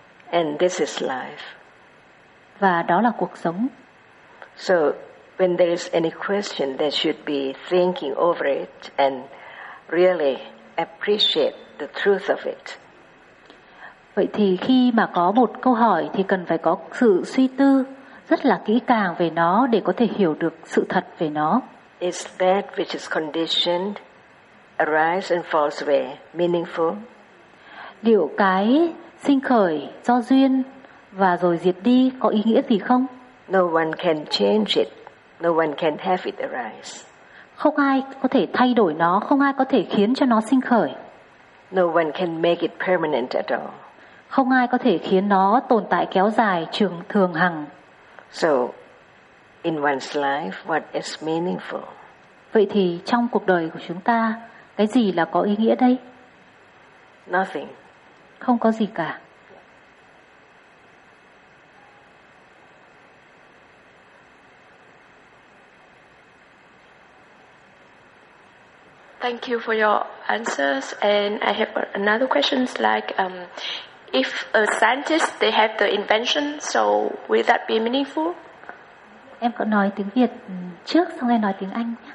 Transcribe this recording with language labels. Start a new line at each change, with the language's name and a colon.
English: And this is life.
Vietnamese: Và đó là cuộc sống.
English: So when there is any question, they should be thinking over it and really appreciate the truth of it.
Vietnamese: Vậy thì khi mà có một câu hỏi thì cần phải có sự suy tư rất là kỹ càng về nó để có thể hiểu được sự thật về nó.
English: Is that which is conditioned, arise and falls away, meaningful?
Vietnamese: Liệu cái sinh khởi, do duyên và rồi diệt đi có ý nghĩa gì không?
English: No one can change it. No one can have it arise.
Vietnamese: Không ai có thể thay đổi nó, không ai có thể khiến cho nó sinh khởi.
English: No one can make it permanent at all.
Vietnamese: Không ai có thể khiến nó tồn tại kéo dài trường thường hằng.
English: So, in one's life, what is meaningful?
Vietnamese: Vậy thì trong cuộc đời của chúng ta, cái gì là có ý nghĩa đây?
English: Nothing.
Vietnamese: Không có gì cả.
English: Thank you for your answers, and I have another question. Like, if a scientist they have the invention, so will that be meaningful?
Vietnamese: Em có nói tiếng Việt trước, xong em nói tiếng Anh.